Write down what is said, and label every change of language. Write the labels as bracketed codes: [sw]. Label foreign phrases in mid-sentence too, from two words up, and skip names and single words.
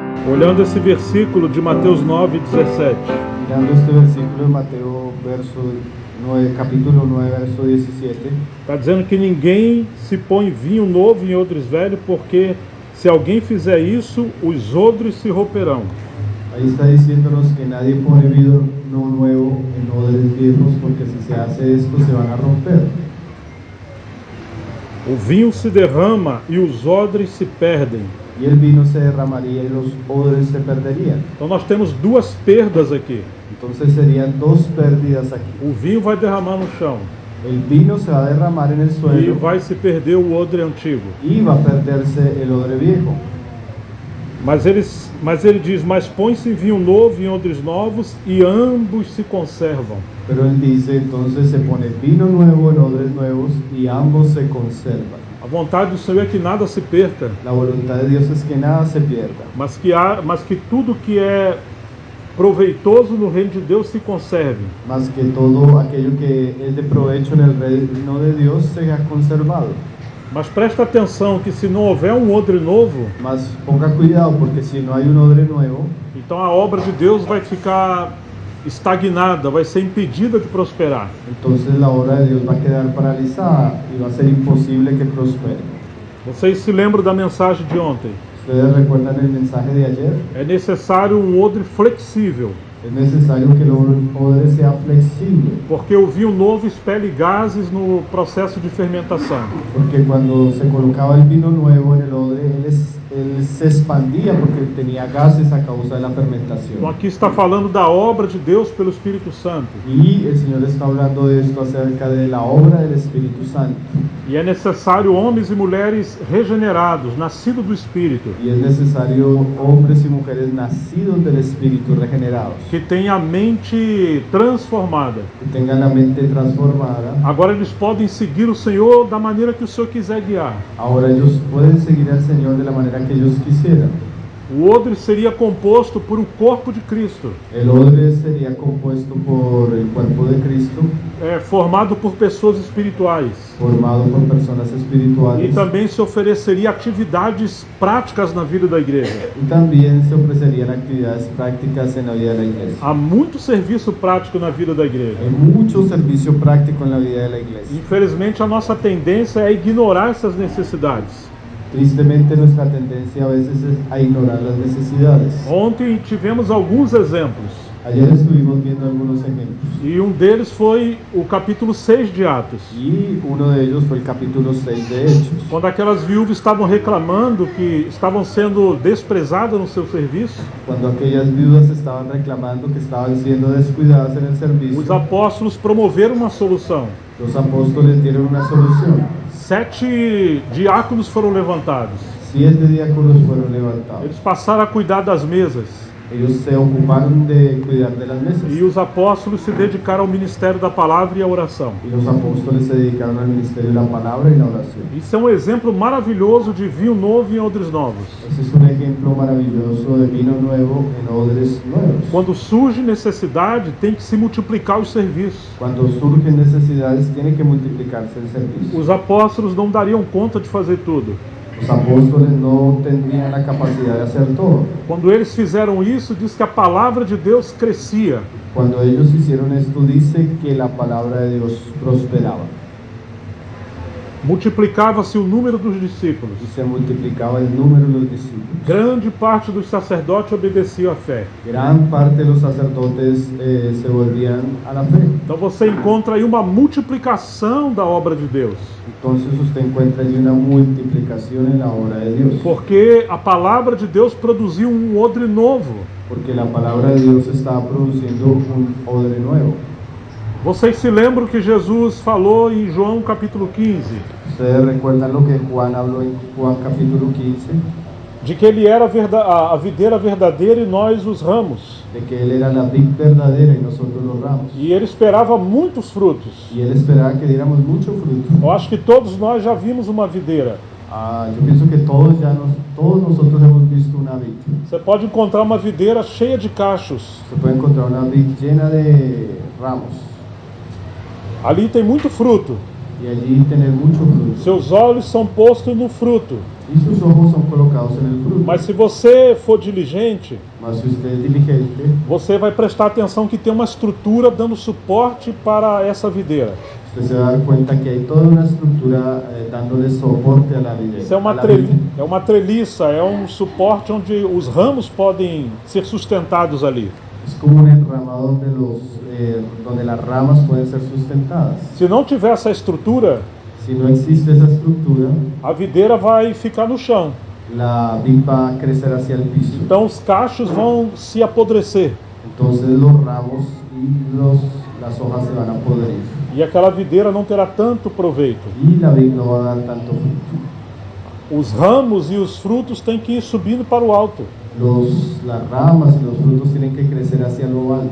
[pt] Olhando esse versículo de Mateus 9:17. [es] Mirando este versículo de Mateo, capítulo 9, verso 17, [pt] Está dizendo que ninguém se põe vinho novo em odres velhos, porque se alguém fizer isso, os odres se romperão. [es] ahí está diciéndonos que nadie pone vino nuevo en odres viejos, porque si se hace esto se van a romper. [pt] O vinho se derrama e os odres se perdem. [es] Y el vino se derramaría y los odres se perderían. [pt] Então nós temos duas perdas aqui. [es] Entonces serían dos pérdidas aquí. [pt] O vinho vai derramar no chão [es] El vino se va a derramar en el [pt] e [es] suelo [pt] vai se perder o odre antigo. [es] y va a perderse el odre viejo. [pt] Mas ele diz, mas põe-se vinho novo em odres novos e ambos se conservam. [es] Pero él dice, entonces se pone vino nuevo en odres nuevos y ambos se conservan. [pt] A vontade do Senhor é que nada se perca, [es] La voluntad de Dios es que nada se pierda, [pt] mas que tudo que é proveitoso no reino de Deus se conserve. [es] más que todo aquello que es de provecho en el reino de Dios sea conservado. [pt] Mas presta atenção que se não houver um odre novo, [es] Mas ponga cuidado, porque si no hay un odre nuevo, [pt] então a obra de Deus vai ficar estagnada, vai ser impedida de prosperar. [es] entonces la obra de Dios va a quedar paralizada y va a ser imposible que prospere. [pt] Vocês se lembram da mensagem de ontem? [es] ¿Ustedes recuerdan el mensaje de ayer? [pt] É necessário um odre flexível, [es] Es necesario que el odre sea flexible, [pt] porque o vinho novo expele gases no processo de fermentação. [es] porque cuando se colocaba el vino nuevo en el odre, él se expandía porque tenía gases a causa de la [pt] Então [es] fermentación. [pt] aqui está falando da obra de Deus pelo Espírito Santo. [es] Y el Señor está hablando de esto acerca de la obra del Espíritu Santo. [pt] E é necessário homens e mulheres regenerados, nascidos do Espírito, [es] Y es necesario hombres y mujeres nacidos del Espíritu, regenerados, [pt] que tenham a mente transformada. [es] que tengan la mente transformada. [pt] Agora eles podem seguir o Senhor da maneira que o Senhor quiser guiar. [es] Ahora ellos pueden seguir al Señor de la manera que ellos quisieran. [pt] O odre seria composto por um corpo de Cristo, [es] El odre sería compuesto por el cuerpo de Cristo, [pt] formado por pessoas espirituais. [es] formado por personas [pt] E [es] espirituales, [pt] também se ofereceria atividades práticas na vida da igreja. [es] y también se ofrecerían actividades prácticas en la vida de la iglesia. [pt] Há muito serviço prático na vida da igreja. [es] Hay mucho servicio práctico en la vida de la iglesia. [pt] Infelizmente, a nossa tendência é ignorar essas necessidades. [es] Tristemente, nuestra tendencia a veces es a ignorar las necesidades. [pt] Ontem tivemos alguns exemplos, [es] Ayer estuvimos viendo algunos ejemplos, [pt] e um deles foi o capítulo 6 de Atos, [es] y uno de ellos fue el capítulo 6 de Hechos, [pt] quando aquelas viúvas estavam reclamando que estavam sendo desprezadas no seu serviço. [es] cuando aquellas viudas estaban reclamando que estaban siendo descuidadas en el [pt] Os [es] servicio. [pt] apóstolos promoveram uma solução. [es] Los apóstoles dieron una solución. [pt] 7 diáconos foram levantados. [es] 7 diáconos fueron levantados. [pt] Eles passaram a cuidar das mesas. [es] Ellos se ocuparon de cuidar de las mesas. [pt] E os apóstolos se dedicaram ao ministério da palavra e à oração. [es] Y los apóstoles se dedicaron al ministerio de la palabra y la oración. [pt] Isso é um exemplo maravilhoso de vinho novo em odres novos. [es] Ese es un ejemplo maravilloso de vino nuevo en odres nuevos. [pt] Quando surge necessidade, tem que se multiplicar os serviços. [es] Cuando surgen necesidades, tiene que multiplicarse el servicio. [pt] Os apóstolos não dariam conta de fazer tudo. [es] Los apóstoles no tendrían la capacidad de hacer todo. [pt] Quando eles fizeram isso, diz que a palavra de Deus crescia. [es] Cuando ellos hicieron esto, dice que la palabra de Dios prosperaba [pt] Multiplicava-se o número dos discípulos. [es] y se multiplicaba el número de los discípulos. [pt] Grande parte dos sacerdotes obedecia à fé. [es] Gran parte de los sacerdotes se volvían a la fe. [pt] Então você encontra aí uma multiplicação da obra de Deus. [es] Entonces usted encuentra allí una multiplicación en la obra de Dios, [pt] Porque a palavra de Deus produziu um odre novo. [es] porque la palabra de Dios estaba produciendo un odre nuevo. [pt] Vocês se lembram que Jesus falou em João capítulo 15, [es] Ustedes recuerdan lo que Juan habló en Juan capítulo 15, [pt] de que ele era a videira verdadeira e nós os ramos. [es] de que él era la vid verdadera y nosotros los ramos. [pt] E ele esperava muitos frutos. [es] Y él esperaba que diéramos mucho fruto. [pt] Eu acho que todos nós já vimos uma videira. [es] Yo pienso que todos nosotros hemos visto una vid. [pt] Você pode encontrar uma videira cheia de cachos. [es] Se puede encontrar una vid llena de ramos. [pt] Ali tem muito fruto. [es] y allí tener mucho fruto. [pt] Seus olhos são postos no fruto. [es] Y sus ojos son colocados en el fruto. [pt] Mas se você for diligente, [es] Mas si usted es diligente, [pt] você vai prestar atenção que tem uma estrutura dando suporte para essa videira. [es] usted se va a dar cuenta que hay toda una estructura dándole soporte a la vida. [pt] Isso é uma treliça, é um suporte onde os ramos podem ser sustentados ali. [es] Es como un enramado donde las ramas pueden ser sustentadas. [pt] Se não tiver essa estrutura, [es] Si no existe esa estructura, [pt] a videira vai ficar no chão. [es] la vid va a crecer hacia el piso. [pt] Então os cachos vão se apodrecer. [es] Entonces los ramos y las hojas se van a podrir. [pt] E aquela videira não terá tanto proveito. [es] Y la vid no va a dar tanto fruto. [pt] Os ramos e os frutos têm que ir subindo para o alto. [es] Las ramas y los frutos tienen que crecer hacia lo alto.